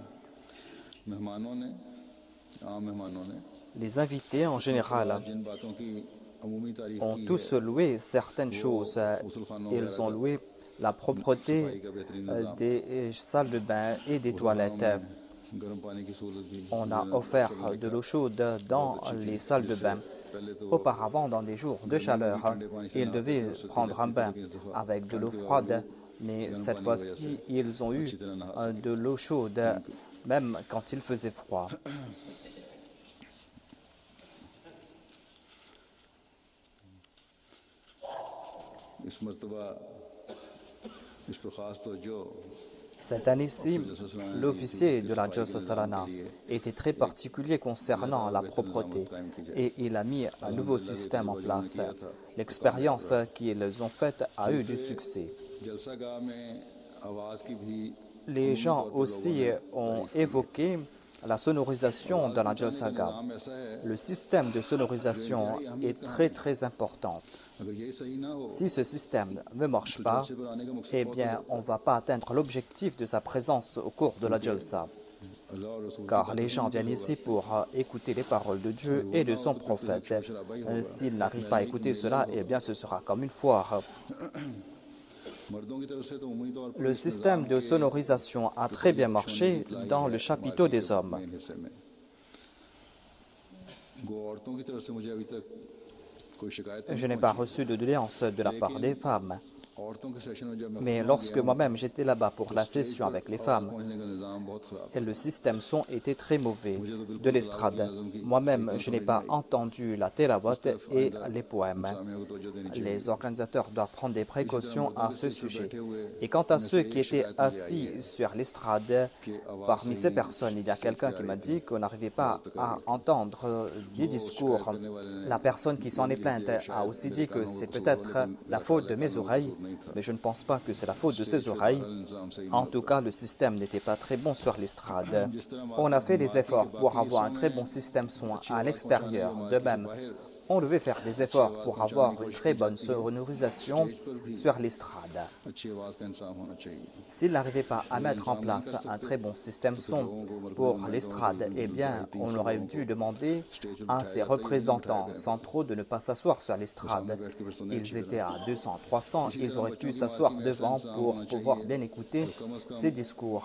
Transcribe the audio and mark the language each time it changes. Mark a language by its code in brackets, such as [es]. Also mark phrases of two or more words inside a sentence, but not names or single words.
[fr] Les invités en général ont tous loué certaines choses. Ils ont loué la propreté des salles de bain et des toilettes. [ur] गर्म पानी की सूरत भी [fr] On a offert de l'eau chaude dans les salles de bain. Auparavant, dans des jours de chaleur, ils devaient prendre un bain avec de l'eau froide, mais cette fois-ci, ils ont eu de l'eau chaude, même quand il faisait froid. [ur] इस मर्तबा इस पर खास तवज्जो [fr] Cette année-ci, l'officier de la Jalsa Salana était très particulier concernant la propreté et il a mis un nouveau système en place. L'expérience qu'ils ont faite a eu du succès. [ur] जलसागाह में आवाज़ की भी [fr] Les gens aussi ont évoqué la sonorisation dans la Jalsaga. [ur] नाम ऐसा है [fr] Le système de sonorisation est très important. [ur] अगर ये सही ना हो [fr] Si ce système ne marche pas, [ur] जलसे पर आने का मकसद [fr] eh bien, on ne va pas atteindre l'objectif de sa présence au cours de la Jalsa. [ur] अल्लाह और रसूल [fr] Car les gens viennent ici pour écouter les paroles de Dieu et de son prophète. S'ils n'arrivent pas à écouter cela, eh bien, ce sera comme une foire. [ur] मर्दों की तरफ से तो उम्मीद तौर पर [fr] Le système de sonorisation a très bien marché dans le chapiteau des hommes. [ur] मेन हिस्से में गो औरतों की तरफ से मुझे अभी तक कोई शिकायत [fr] Je n'ai pas reçu de doléances de la part des femmes. [ur] औरतों के सेशन में जब मैं [fr] Mais lorsque moi-même j'étais là-bas pour la session avec les femmes, [ur] पहुंचने का निज़ाम बहुत ख़राब [fr] et le système son était très mauvais de l'estrade. Moi-même, je n'ai pas entendu la tilawat et les poèmes. [ur] सामियों को तवज्जो देनी चाहिए [fr] Les organisateurs doivent prendre des précautions à ce sujet. Et quant à ceux qui étaient assis sur l'estrade, parmi ces personnes, il y a quelqu'un qui m'a dit qu'on n'arrivait pas à entendre des discours. La personne qui s'en est plainte a aussi dit que c'est peut-être la faute de mes oreilles, mais je ne pense pas que c'est la faute de ses oreilles. En tout cas, le système n'était pas très bon sur l'estrade. On a fait des efforts pour avoir un très bon système son à l'extérieur. De même, on devait faire des efforts pour avoir une très bonne sonorisation sur l'estrade. [ur] अच्छी आवाज़ का इंसान होना चाहिए [fr] S'il n'arrivait pas à mettre en place un très bon système son pour l'estrade, eh bien, on aurait dû demander à ses représentants centraux de ne pas s'asseoir sur l'estrade. Ils étaient à 200, 300, ils auraient pu s'asseoir devant pour pouvoir bien écouter ces discours.